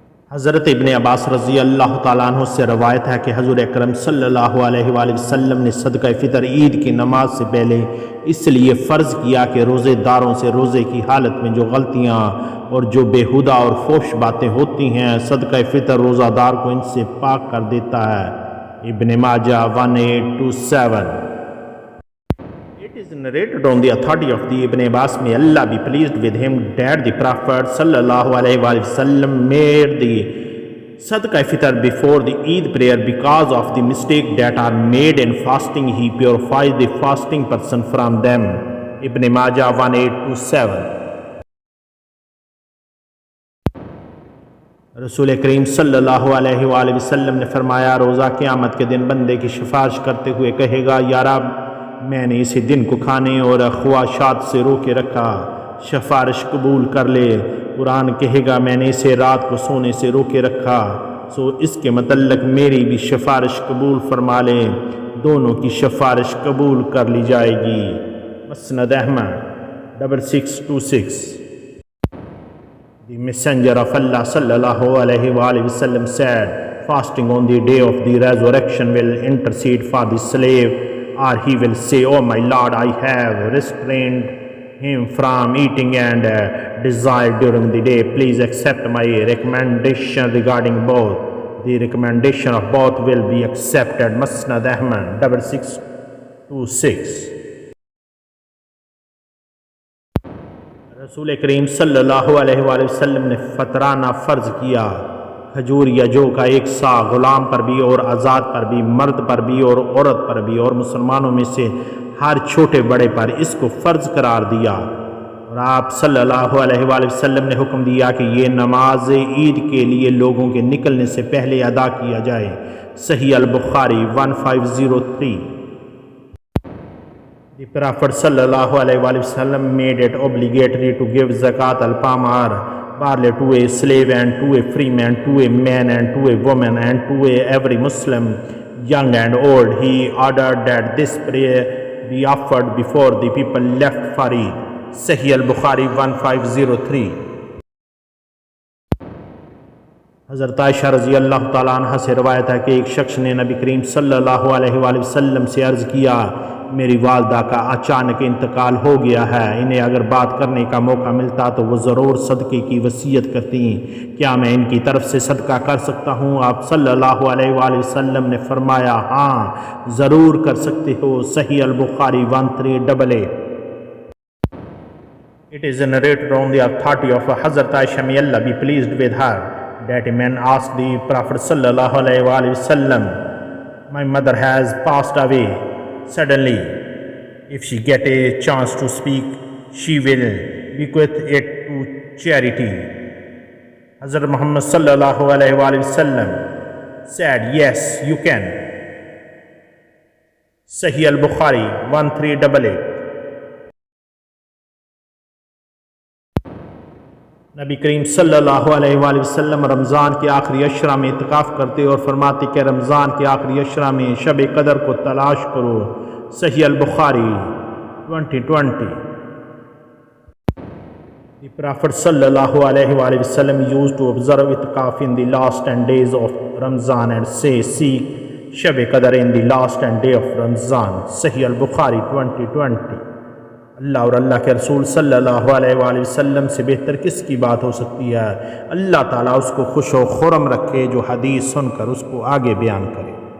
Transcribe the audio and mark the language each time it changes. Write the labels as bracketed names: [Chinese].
[Urdu] حضرت ابن عباس رضی اللہ تعالیٰ عنہ سے روایت ہے کہ حضور اکرم صلی اللہ علیہ وآلہ وسلم نے صدقہ فطر عید کی نماز سے پہلے اس لیے فرض کیا کہ روزے داروں سے روزے کی حالت میں جو غلطیاں اور جو بیہودہ اور فحش باتیں ہوتی ہیں، صدقہ فطر روزہ دار کو ان سے پاک کر دیتا ہے. ابن ماجہ 1827. [English] It is narrated on the authority of the Ibn Abbas, may Allah be pleased with him, that the Prophet sallallahu alaihi wasallam made the Sadaqah Fitr before the Eid prayer because of the mistake that are made in fasting. He purifies the fasting person from them. Ibn Majah 1827. [Urdu] رسول کریم صلی اللہ علیہ وآلہ وسلم نے فرمایا، روزہ قیامت کے دن بندے کی سفارش کرتے ہوئے کہے گا، یا رب میں نے اسی دن کو کھانے اور خواہشات سے روکے رکھا، سفارش قبول کر لے. قرآن کہے گا، میں نے اسے رات کو سونے سے روکے رکھا، سو اس کے متعلق میری بھی سفارش قبول فرما لے. دونوں کی سفارش قبول کر لی جائے گی. مسند Ahmad 6626. [English] The messenger of Allah sallallahu alayhi wa sallam said, fasting on the day of the resurrection will intercede for the slave, or he will say, oh my Lord, I have restrained him from eating and desire during the day. Please accept my recommendation regarding both. The recommendation of both will be accepted. Musnad Ahmad 6626. [Urdu] رسول کریم صلی اللہ علیہ وآلہ وسلم نے فطرانہ فرض کیا. کھجور یا جو کا ایک سا غلام پر بھی اور آزاد پر بھی، مرد پر بھی اور عورت پر بھی، اور مسلمانوں میں سے ہر چھوٹے بڑے پر اس کو فرض قرار دیا. اور آپ صلی اللہ علیہ وآلہ وسلم نے حکم دیا کہ یہ نماز عید کے لیے لوگوں کے نکلنے سے پہلے ادا کیا جائے. صحیح البخاری 1503. [English] The Prophet sallallahu alaihi wasallam made it obligatory to give zakat al-palm or barley to a slave and to a free man, to a man and to a woman and to every Muslim, young and old. He ordered that this prayer be offered before the people left for Eid. Sahih al-Bukhari 1503. [Urdu] حضرت عائشہ رضی اللہ تعالیٰ عنہ سے روایت ہے کہ ایک شخص نے نبی کریم صلی اللہ علیہ وآلہ وسلم سے عرض کیا، میری والدہ کا اچانک انتقال ہو گیا ہے، انہیں اگر بات کرنے کا موقع ملتا تو وہ ضرور صدقے کی وصیت کرتی، کیا میں ان کی طرف سے صدقہ کر سکتا ہوں؟ آپ صلی اللہ علیہ وآلہ وسلم نے فرمایا، ہاں ضرور کر سکتے ہو. صحیح البخاری 1388. [English] It is narrated on the authority of Hazrat Aisha, may Allah be pleased with her, that a man asked the Prophet sallallahu alaihi wasallam, my mother has passed away suddenly. If she get a chance to speak, she will bequeath it to charity. Hazrat Muhammad sallallahu alaihi wasallam said, yes, you can. Sahih al-Bukhari 1388. [Urdu] نبی کریم صلی اللہ علیہ وآلہ وسلم رمضان کے آخری عشرہ میں اعتکاف کرتے اور فرماتے کہ رمضان کے آخری عشرہ میں شب قدر کو تلاش کرو. صحیح البخاری 2020. [English] The Prophet صلی اللہ علیہ وآلہ وسلم used to observe itikaf in the last 10 days of Ramadan and say, seek Shab Qadr in the last 10 day of Ramadan. [Urdu] صحیح البخاری 2020. اللہ اور اللہ کے رسول صلی اللہ علیہ وآلہ وسلم سے بہتر کس کی بات ہو سکتی ہے؟ اللہ تعالیٰ اس کو خوش و خرم رکھے جو حدیث سن کر اس کو آگے بیان کرے.